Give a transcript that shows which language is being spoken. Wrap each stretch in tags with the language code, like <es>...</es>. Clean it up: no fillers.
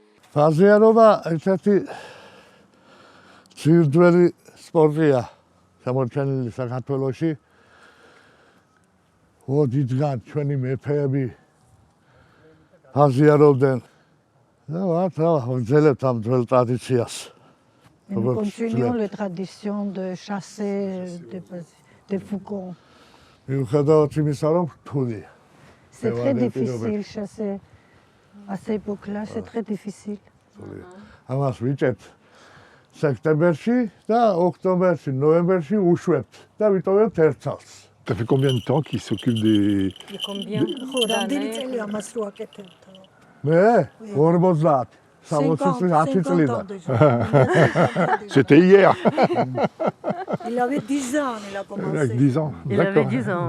<ka>ფაზიანობა ერთ-ერთი ძირდველი სპორტია შემორჩენილი საქართველოში. ოდითგან ჩვენი მეფეები ფაზიანობდნენ და ვაგრძელებთ ამ ძველ ტრადიციას.</ka> <fr>Et nous continuons les traditions de chasser des faucons.</fr> <ka>მიუხედავად იმისა, რომ რთულია.</ka> <fr>C'est très difficile chasser. À cette époque-là, c'est très difficile.</fr> <ka>ამას ვიჭერთ სექტემბერში და ოქტომბერში, ნოემბერში უშვებთ და ვიტოვებთ ერთ წელს.</ka> <fr>Ça fait combien de temps qu'il s'occupe des...</fr> <ka>მე 50 60 წლიდან.</ka> <fr>C'était hier. Il avait 10 ans, il a commencé. Avec 10 ans. Il avait 10 ans.</fr>